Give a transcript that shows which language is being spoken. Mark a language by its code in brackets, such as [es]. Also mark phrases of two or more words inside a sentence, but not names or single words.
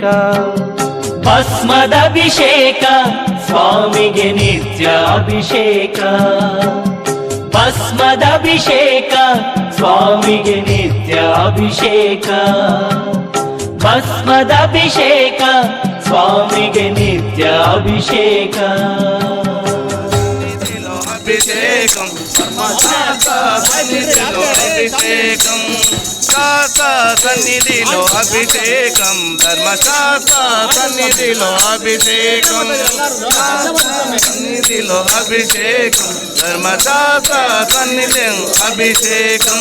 [kn] ಭಸ್ಮದ ಅಭಿಷೇಕ, ಸ್ವಾಮಿಗೆ ನಿತ್ಯ ಅಭಿಷೇಕ. ಭಸ್ಮದ ಅಭಿಷೇಕ, ಸ್ವಾಮಿಗೆ ನಿತ್ಯ ಅಭಿಷೇಕ. ಭಸ್ಮದ ಅಭಿಷೇಕ, ಸ್ವಾಮಿಗೆ ನಿತ್ಯ ಅಭಿಷೇಕ. [te] అభిషేకం సన్నిధిలో అభిషేకం, శాస్త్ర సన్నిధిలో అభిషేకం, ధర్మశాస్త్ర సన్నిధిలో అభిషేకం. సన్నిధిలో అభిషేకం, ధర్మశాస్త్ర సన్నిధిలో అభిషేకం.